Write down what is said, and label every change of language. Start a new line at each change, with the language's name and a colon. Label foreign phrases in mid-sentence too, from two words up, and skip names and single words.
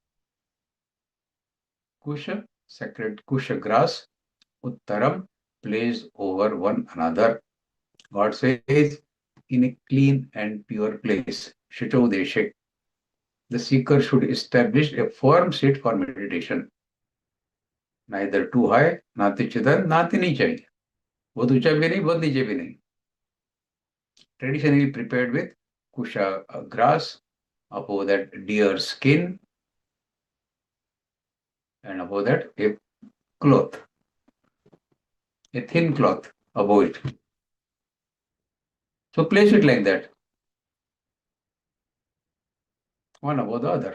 English: Kusha, sacred kusha grass. Uttaram, placed over one another. God says, in a clean and pure place.
Sanskrit: शुचौ देशे.
English: The seeker should establish a firm seat for meditation. Neither too high,
Sanskrit: नाति चिदं, नाति नीचे.
Hindi: Both ऊँचा भी नहीं, both नीचे भी नहीं.
English: Traditionally prepared with kusha grass, above that deer skin, and above that a cloth, a thin cloth above it. So place it like that, one above the other.